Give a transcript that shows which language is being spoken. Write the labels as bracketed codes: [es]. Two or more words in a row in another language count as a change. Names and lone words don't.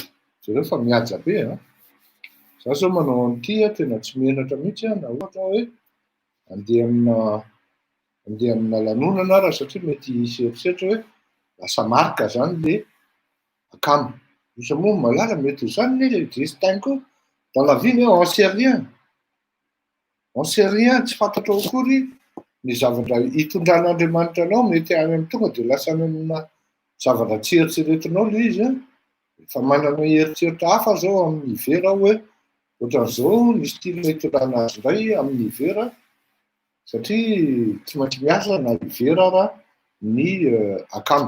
[mg] Zareo fa mihaja be Za zao manao an'ity tena tsy menatra mihitsy na ohatra hoe andeha amina lanonana raha satria mety hiseroserotra hoe lasa marika zany le akamo. Misy moa malala mety ho zany le destin koa. [fr] Dans la vie on sait rien. On sait rien, [mg] tsy fantatra akory ny zavatra hitondran'Andriamanitra anao mety any amin'ny tonga de lasa amina zavatra tsy eritreretinao le izy. Fa manana eritseritra hafa zao amin'ny vera hoe ohatran'izao ny style hitondrana azy indray amin'ny vera satria tsy maintsy miasa na vera raha ny akamo.